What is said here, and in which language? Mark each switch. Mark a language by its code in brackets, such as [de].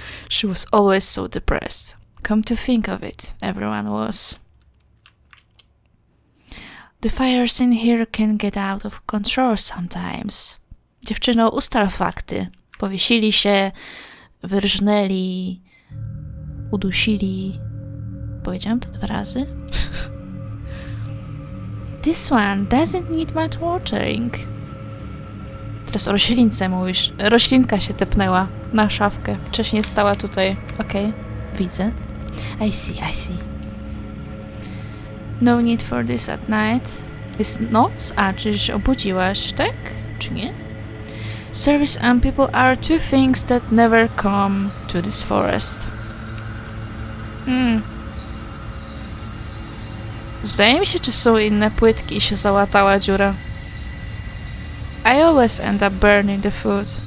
[en] She was always so depressed. Come to think of it, everyone was. The fires in here can get out of control sometimes. [pl] Dziewczyno, ustal fakty. Powiesili się, wyrżnęli, udusili. Powiedziałam to 2 razy? [en] This one doesn't need much watering. [pl] Teraz o roślince mówisz. Roślinka się tepnęła na szafkę. Wcześniej stała tutaj. Okej, widzę. [en] I see. No need for this at night. [pl] Jest noc? Czy się obudziłaś, tak? Czy nie? [en] Service and people are 2 things that never come to this forest. [pl] Zdaje mi się, czy są inne płytki i się załatała dziura. [en] I always end up burning the food.